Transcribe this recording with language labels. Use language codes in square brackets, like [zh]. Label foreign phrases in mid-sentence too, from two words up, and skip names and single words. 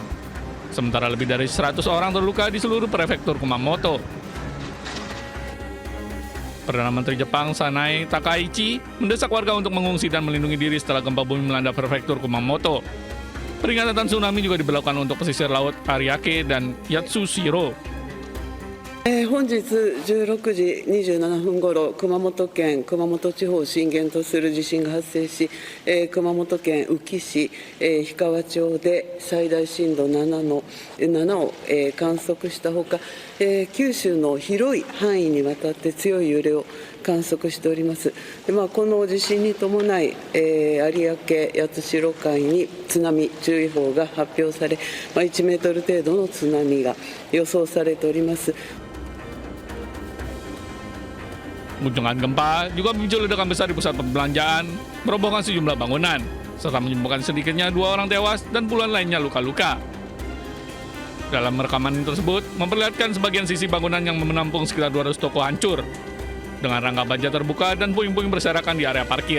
[id] Sementara lebih dari 100 orang terluka di seluruh prefektur Kumamoto. Perdana Menteri Jepang Sanae Takaichi mendesak warga untuk mengungsi dan melindungi diri setelah gempa bumi melanda prefektur Kumamoto. Peringatan tsunami juga diberlakukan untuk pesisir laut Ariake dan Yatsushiro. [ja] 本日16時27分ごろ、熊本県熊本地方を震源とする地震が発生し、熊本県宇城市、氷川町で最大震度7を観測したほか、九州の広い範囲にわたって強い揺れを観測しております。この地震に伴い、有明八代海に津波注意報が発表され、1メートル程度の津波が予想されております。 [id] Guncangan gempa juga memicu ledakan besar di pusat perbelanjaan, merobohkan sejumlah bangunan, serta menyebabkan sedikitnya 2 orang tewas dan puluhan lainnya luka-luka. Dalam rekaman tersebut, memperlihatkan sebagian sisi bangunan yang menampung sekitar 200 toko hancur, dengan rangka baja terbuka dan puing-puing berserakan di area parkir.